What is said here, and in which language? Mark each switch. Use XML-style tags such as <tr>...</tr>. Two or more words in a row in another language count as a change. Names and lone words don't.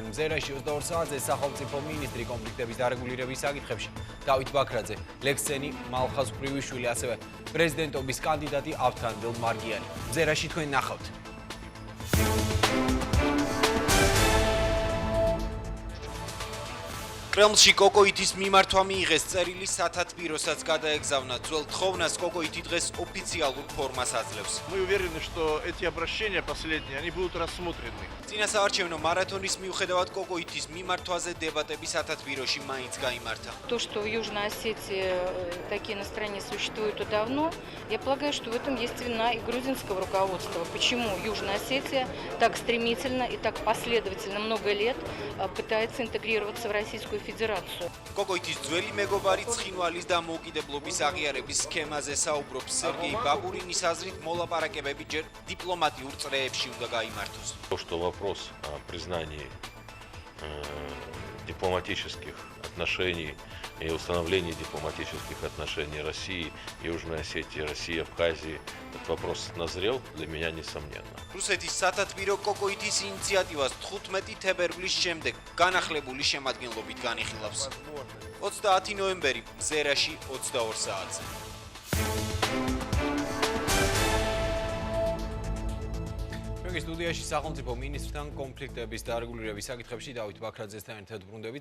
<ka>მზერაში 22 საათზე სახელმწიფო მინისტრი კონფლიქტების დარეგულირების საკითხებში დავით ბაქრაძე, ლექსენი მალხაზ-ხრიუიშვილი, ასევე პრეზიდენტობის კანდიდატი ავთანდილ მარგიანი. მზერაში თქვენ ნახავთ. კრემლში კოკოითის მიმართვა მიიღეს წერილი სათათბიროსაც გადაეგზავნა. ძველ თხოვნას კოკოითი დღეს ოფიციალურ ფორმას აძლევს.</ka> <ru>Мы уверены, что эти обращения последние, они будут рассмотрены.</ru> <ka>წინასაარჩევნო მარათონის მიუხედავად კოკოითის მიმართვაზე დებატები სათათბიროში მაინც გაიმართა.</ka> <ru>То, что в Южной Осетии такие настроения существуют давно, я полагаю, что в этом есть вина и грузинского руководства. Почему Южная Осетия так стремительно и так последовательно много лет пытается интегрироваться в Российскую Федерацию.</ru> <ka>კოკოითის ძველი მეგობარი ცხინვალის დამოუკიდებლობის აღიარების სქემაზე საუბრობს სერგეი ბაბურინის აზრით მოლაპარაკებები ჯერ დიპლომატიურ წრეებში უნდა გაიმართოს.</ka> <ru>То, что вопрос о признании дипломатических отношений и установлении дипломатических отношений России, Южной Осетии, России, Абхазии, этот вопрос назрел, для меня несомненно.</ru> <ka>რუსეთის სათათბირო კოკოითის ინიციატივას 15 თებერვლის შემდეგ განახლებული შემადგენლობით განიხილავს. 30 ნოემბერი მზერაში 22 საათზე. ჩვენი სტუდიაში სახელმწიფო მინისტრთან კონფლიქტების დარეგულირების საკითხებში დავით ბაქრაძესთან ერთად ბრუნდებით.</ka>